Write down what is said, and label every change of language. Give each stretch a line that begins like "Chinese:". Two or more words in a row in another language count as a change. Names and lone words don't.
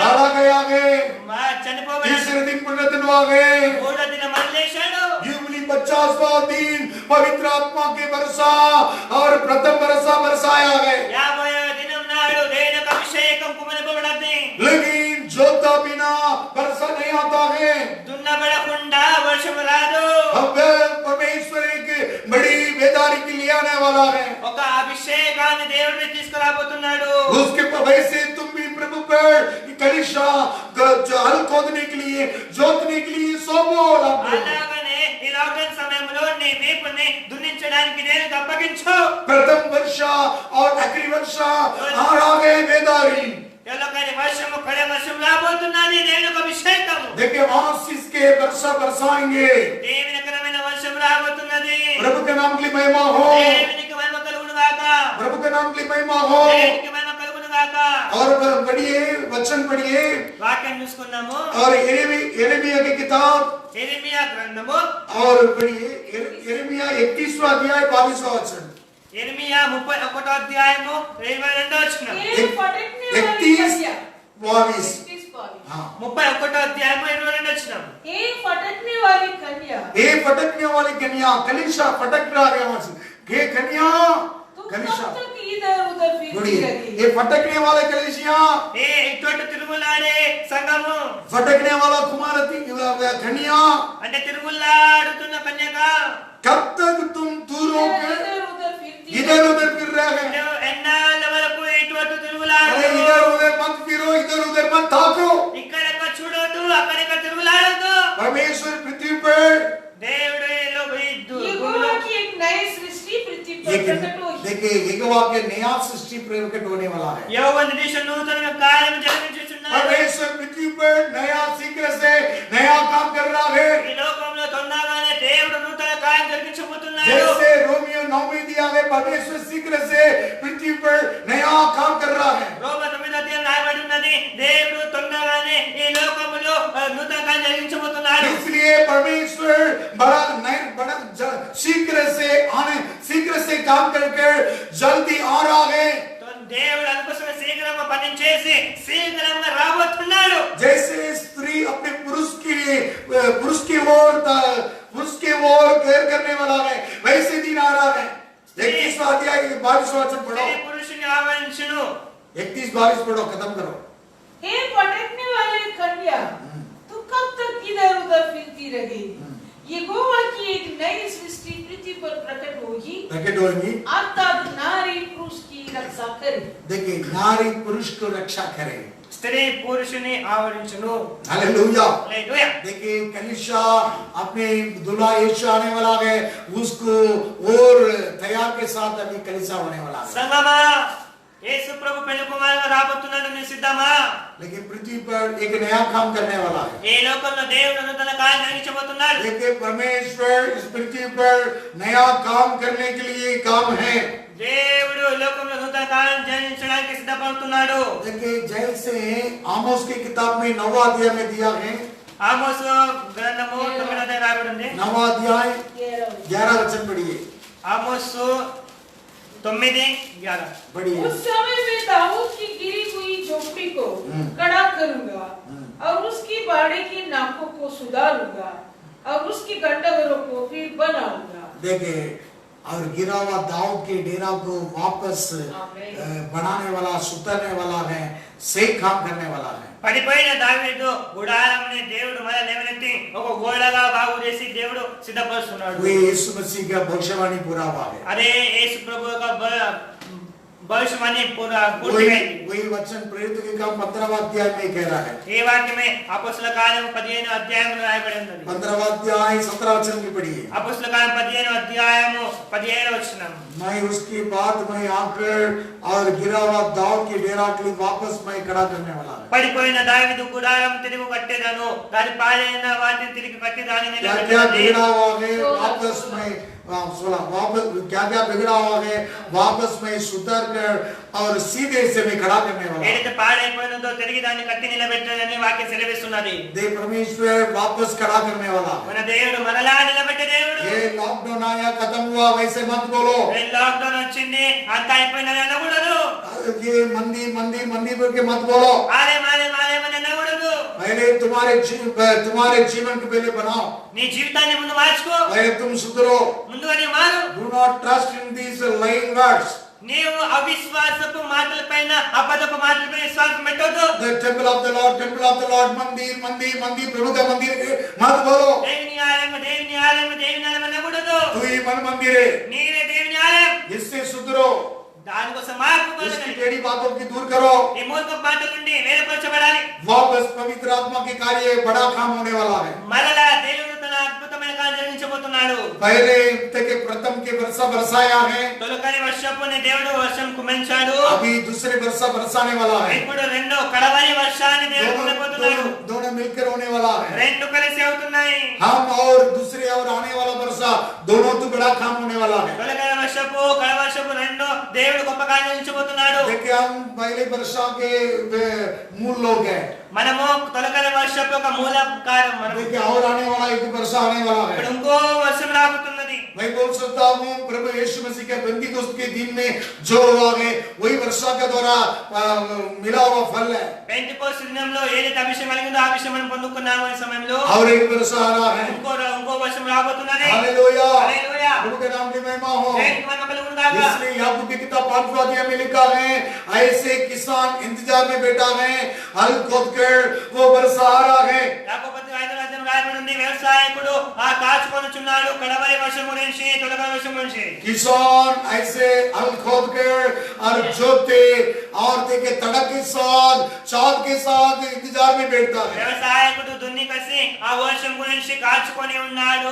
Hindi: गाड़ा गया है,
Telugu: చనిపోయాడు।
Hindi: तीसरे दिन पुनरुत्थान हुआ है।
Telugu: మూడో దినం మళ్ళీ లేచాడు।
Hindi: जुबली 50वां दिन पवित्र आत्मा के वर्षा और प्रथम वर्षा बरसाया है।
Telugu: 50వ దినం నాడు దేవుని యొక్క అభిషేకం కుమరింపబడింది।
Hindi: लेकिन जोता बिना वर्षा नहीं आता है।
Telugu: దున్నబడకుండా వర్షం రాదు।
Hindi: अब परमेश्वर एक बड़ी बेदारी के लिए आने वाला है।
Telugu: ఒక అభిషేకాన్ని దేవుడు తీసుకురాబోతున్నాడు।
Hindi: उसके वैसे तुम भी प्रभु पर कलिशा हल खोदने के लिए, जोतने के लिए सौंपो।
Telugu: అలాగనే ఈ లాక్డౌన్ సమయంలో నీ వీపుని దున్నించడానికి దేవునికి అప్పగించు।
Hindi: प्रथम वर्षा और आखिरी वर्षा आ गए बेदारी।
Telugu: ఎల్లకని వర్షము కడే వర్షం రాబోతున్నది। దేవునికి అభిషేకము।
Hindi: देखिए आशीष के वर्षा बरसाएंगे।
Telugu: దేవునికరమైన వర్షం రాబోతున్నది।
Hindi: प्रभु के नाम के लिए महिमा हो,
Telugu: దేవునికి మహిమ కలుగును గాక।
Hindi: प्रभु के नाम के लिए महिमा हो।
Telugu: దేవునికి మహిమ కలుగును గాక।
Hindi: और पढ़िए वचन पढ़िए
Telugu: వాక్యం చూసుకుందాము।
Hindi: और यिर्मयाह की किताब
Telugu: యెరెమీయా గ్రంథము
Hindi: और पढ़िए यिर्मयाह 31वां अध्याय 22वां वचन।
Telugu: యెరెమీయా 31వ అధ్యాయము 22వ వచనం।
Hindi: एक फटकने वाली 31 कन्या। 22। 31 हाँ,
Telugu: 31వ అధ్యాయము 22వ వచనం।
Hindi: एक फटकने वाली कन्या। ये फटकने वाली कन्या, कलिशा फटक रहा है वहां से। ये कन्या तुम कलिशा, कब तक इधर उधर फिरती सुनिए, रहेगी? ये फटकने वाले कलिसिया,
Telugu: ఏ ఇటువంటి తిరుగులాడే సంఘము
Hindi: फटकने वाला कुमारती कन्या,
Telugu: అంటే తిరుగులాడుతున్న కన్యక,
Hindi: कब तक तुम दूर होकर इधर उधर फिरती इधर उधर फिर रहे हैं?
Telugu: నువ్వు ఎన్నాళ్ళ వరకు ఇటువంటి
Hindi: अरे
Telugu: తిరుగులాడు?
Hindi: इधर उधर मत फिरो, इधर उधर मत ताको।
Telugu: ఇక్కడెక్క చూడొద్దు, అక్కడెక్క తిరుగులాడొద్దు।
Hindi: परमेश्वर पृथ्वी पर
Telugu: దేవుడు
Hindi: यहोवा की एक नई सृष्टि पृथ्वी पर प्रकट होगी। देखिए यहोवा के नया सृष्टि प्रकट होने वाला है।
Telugu: యెహోవా దేశం నూతన కార్యం జరిగించుచున్నాడు।
Hindi: परमेश्वर पृथ्वी पर नया शीघ्र से नया काम कर रहा है।
Telugu: ఈ లోకంలో తొందరగానే దేవుడు నూతన కార్యం జరిగించబోతున్నాడు।
Hindi: जैसे रोमियो 9 में दिया है, परमेश्वर शीघ्र से पृथ्वी पर नया काम कर रहा है।
Telugu: రోమా 9వ అధ్యాయం రాయబడి ఉన్నది, దేవుడు తొందరగానే ఈ లోకములో నూతన కార్యం జరిగించబోతున్నాడు।
Hindi: इसलिए परमेश्वर बड़ा शीघ्र से काम करके जल्दी आ रहा है।
Telugu: దేవుడు అందుకోసం శీఘ్రంగా పని చేసి శీఘ్రంగా రాబోతున్నాడు।
Hindi: जैसे स्त्री अपने पुरुष की ओर केयर करने वाला है, वैसे दिन आ रहा है। 31वां अध्याय 22वां वचन पढ़ो।
Telugu: స్త్రీ పురుషుని ఆవరించును।
Hindi: 31-22 पढ़ो, खत्म करो। हे फटकने वाली कन्या, तू कब तक इधर उधर फिरती रहेगी? यहोवा की एक नई सृष्टि पृथ्वी पर प्रकट होगी, अर्थात नारी पुरुष की रक्षा करे। देखिए नारी पुरुष को रक्षा करे।
Telugu: స్త్రీ పురుషుని ఆవరించును.
Hindi: हालेलुया।
Telugu: హల్లెలూయా.
Hindi: देखिए कलीसिया अपने दूल्हा यीशु आने वाला है, उसको और तैयार के साथ अभी कलीसिया होने वाला है।
Telugu: సంగమా యేసు ప్రభు పెళ్లి కుమారుగా రాబోతున్నాడు, నీ సిద్ధమా?
Hindi: लेकिन पृथ्वी पर एक नया काम करने वाला है।
Telugu: ఈ లోకంలో దేవుడు నూతన కార్యం జరిగించబోతున్నాడు.
Hindi: देखिए परमेश्वर इस पृथ्वी पर नया काम करने के लिए काम है।
Telugu: దేవుడు లోకంలో నూతన కార్యం జరిగించడానికి సిద్ధపడుతున్నాడు.
Hindi: देखिए जैसे आमोस की किताब में 9वां अध्याय में दिया है,
Telugu: ఆమోసు గ్రంథము 9వ అధ్యాయం రాయబడి ఉంది.
Hindi: 9वां अध्याय 11 वचन पढ़िए।
Telugu: ఆమోసు 9:11
Hindi: पढ़िए। उस समय में दाऊद की गिरी हुई झोपड़ी को खड़ा करूंगा और उसकी बाड़े की नाकों को सुधारूंगा और उसकी गंडवरों को फिर बनाऊंगा। देखिए और गिरा हुआ दाऊद के डेरा को वापस आमीन। बनाने वाला, सुधारने वाला है, सही काम करने वाला है।
Telugu: పడిపోయిన దావీదు గుడారంని దేవుడు మళ్ళీ లేవనెత్తి ఒక గోడగా బాగు చేసి దేవుడు సిద్ధపరుస్తున్నాడు.
Hindi: वे यीशु मसीह का भविष्यवाणी पूरा हुआ है।
Telugu: అదే యేసు ప్రభు యొక్క భవిష్యవాణి పూర్తి
Hindi: वही
Telugu: అయింది.
Hindi: वही वचन प्रेरित के काम 15वां अध्याय में कह रहा है।
Telugu: ఈ వాక్యమే అపోస్తల కార్యం 15వ అధ్యాయంలో రాయబడి ఉన్నది.
Hindi: 15वां अध्याय 17 वचन की पढ़िए।
Telugu: అపోస్తల కార్యం 15వ అధ్యాయము 17వ వచనం.
Hindi: मैं उसके बाद मैं आकर और गिरा हुआ दाऊद के डेरा के लिए वापस मैं खड़ा करने वाला है।
Telugu: పడిపోయిన దావీదు గుడారం తిరిగి కట్టేదను, దాని పాడైన వాటిని తిరిగి కట్టి దానిని
Hindi: क्या क्या
Telugu: నిలబెట్టేది.
Hindi: बिगड़ा हुआ है वापस मैं वापस क्या क्या बिगड़ा हुआ है वापस मैं सुधर कर और सीधे से मैं खड़ा करने वाला हूं।
Telugu: ఏదైతే పాడైపోయినదో తిరిగి దాన్ని కట్టి నిలబెట్టాలని వాక్యం సెలవిస్తున్నది.
Hindi: दे परमेश्वर वापस खड़ा करने वाला है।
Telugu: మన దేవుడు మరలా నిలబెట్టే దేవుడు.
Hindi: ये लॉकडाउन आया खत्म हुआ वैसे मत बोलो।
Telugu: ఈ లాక్డౌన్ వచ్చింది అంత అయిపోయిందని అనకూడదు.
Hindi: ये मंदी मंदी मंदी बोल के मत बोलो।
Telugu: ఆలయం ఆలయం ఆలయం అని అనకూడదు.
Hindi: पहले तुम्हारे जीवन को पहले बनाओ,
Telugu: నీ జీవితాన్ని ముందు మార్చుకో,
Hindi: पहले तुम सुधरो।
Telugu: ముందుగా నీ మారు.
English: Do not trust in these lying words.
Telugu: నీవు అవిశ్వాసపు మాటల పైన అబద్ధపు మాటల పైన విశ్వాసం పెట్టొద్దు.
English: The temple of the Lord,
Hindi: मंदिर मंदिर मंदिर प्रभु का मंदिर मत बोलो।
Telugu: దేవుని ఆలయం దేవుని ఆలయం దేవుని ఆలయం అనకూడదు.
Hindi: तू ही मन मंदिर है,
Telugu: నీవే దేవుని ఆలయం.
Hindi: इससे सुधरो।
Telugu: దానికోసం మార్పు
Hindi: इसकी
Telugu: పొందాలి.
Hindi: टेढ़ी बातों की दूर करो।
Telugu: ఈ మూర్ఖపు మాటల నుండి వేరుపరచబడాలి.
Hindi: वापस पवित्र आत्मा के कार्य बड़ा काम होने वाला है।
Telugu: మరలా దేవుడు తన అద్భుతమైన కార్యం జరిగించబోతున్నాడు.
Hindi: पहले के प्रथम के वर्षा बरसाया है,
Telugu: తొలకరి వర్షపుని దేవుడు వర్షం కుమరించాడు.
Hindi: अभी दूसरे वर्षा बरसाने वाला है।
Telugu: ఇప్పుడు రెండో కడవరి వర్షాన్ని దేవుడు కుమరిపోతున్నాడు.
Hindi: दोनों मिलकर होने वाला है।
Telugu: రెండు కలిసి అవుతున్నాయి.
Hindi: हम और दूसरे और आने वाला वर्षा दोनों तो बड़ा काम होने वाला है।
Telugu: తొలకరి వర్షపు కడ వర్షపు రెండు దేవుడు గొప్ప కార్యం జరిగించబోతున్నాడు.
Hindi: देखिए हम पहले वर्षा के मूल लोग हैं।
Telugu: మనము తొలకరి వర్షపు యొక్క మూల కారణం మనం.
Hindi: देखिए और आने वाला एक वर्षा आने वाला
Telugu: ఇప్పుడు
Hindi: है।
Telugu: ఇంకో వర్షం రాబోతున్నది.
Hindi: मैं बोल सकता हूँ प्रभु यीशु मसीह के पेंतिकोस्त के दिन में जो हुआ है वही वर्षा के द्वारा मिला हुआ फल है।
Telugu: పెంతెకోస్తు దినంలో ఏదైతే అభిషేకం కలిగిందో ఆ అభిషేకం మనం పొందుకున్నాము ఈ సమయంలో
Hindi: और एक वर्षा आ रहा है।
Telugu: ఇంకో వర్షం రాబోతున్నది.
Hindi: हालेलुया,
Telugu: హల్లెలూయా.
Hindi: प्रभु के नाम की महिमा हो।
Telugu: దేవునికి మహిమ కలుగును గాక.
Hindi: इसलिए याकूब की किताब 5वां अध्याय में लिखा है, ऐसे किसान इंतजार में बैठा है, हल खोद कर वो वर्षा आ रहा है।
Telugu: యాకోబు పత్రిక 5వ అధ్యాయం రాయబడి ఉంది, వ్యవసాయకుడు ఆ కాచుకొనుచున్నాడు కడవరి వర్షం గురించి తొలకరి వర్షం గురించి.
Hindi: किसान ऐसे हल खोद कर और जोते और देखे तड़क के साथ चाँद के साथ इंतजार में बैठता है।
Telugu: వ్యవసాయకుడు దున్ని కసి ఆ వర్షం గురించి కాచుకొని ఉన్నాడు.